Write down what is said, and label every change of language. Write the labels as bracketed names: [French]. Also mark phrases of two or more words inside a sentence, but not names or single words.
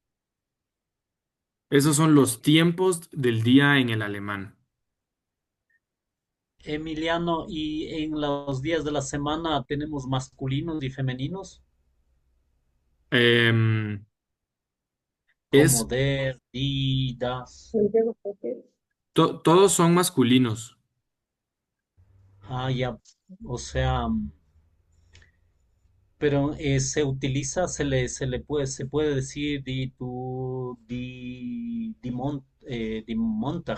[Spanish] Esos son los tiempos del día en el alemán. Emiliano, y en los días de la semana tenemos masculinos y femeninos, Em, como es, [German] der, die, das. [Spanish] todos son masculinos. Ah, ya. O sea, pero se utiliza, se puede decir di tu, [German] di Montag